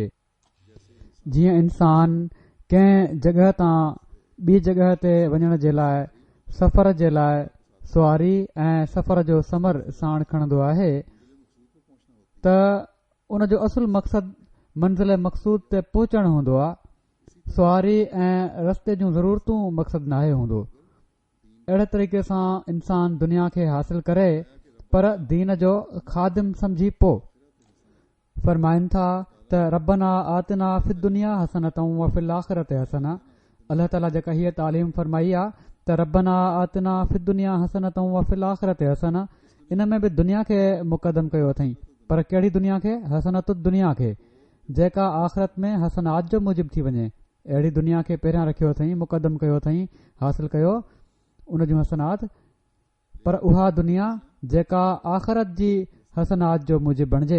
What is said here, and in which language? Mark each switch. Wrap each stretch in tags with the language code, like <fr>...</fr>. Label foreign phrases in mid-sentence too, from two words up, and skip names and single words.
<sd>जीअं इंसान कंहिं जॻह तां ॿी जॻह ते वञण जे लाइ सफ़र जे लाइ सुवारी ऐं सफ़र जो समर साण खणंदो आहे, त उन जो असुल मक़सदु मंज़िल मक़सूद ते पहुचणु हूंदो आहे। सुवारी ऐं रस्ते जूं ज़रूरतूं मक़सदु नाहे हूंदो। अहिड़े तरीक़े सां इंसान दुनिया खे हासिल करे, पर दीन जो ख़ादिम सम्झी पोइ फरमाइनि था त</sd> <ar>ربنا آتنا في الدنيا حسنة وفي الآخرة حسنة.</ar> <sd>अल्लाह ताला जेका हीअ तालीम फरमाई आहे त</sd> <ar>ربنا آتنا في الدنيا حسنة وفي الآخرة حسنة,</ar> <sd>इन में बि दुनिया खे मुक़दम कयो अथई। पर कहिड़ी दुनिया खे? हसनत दुनिया खे, जेका आख़िरत में हसनात जो मूजिब थी वञे। अहिड़ी दुनिया खे पहिरियां रखियो अथई, मुक़दम कयो अथई, हासिल कयो उन जूं हसनात। पर उहा दुनिया जेका आख़िरत जी हसनात जो मूजिब बणिजे।</sd>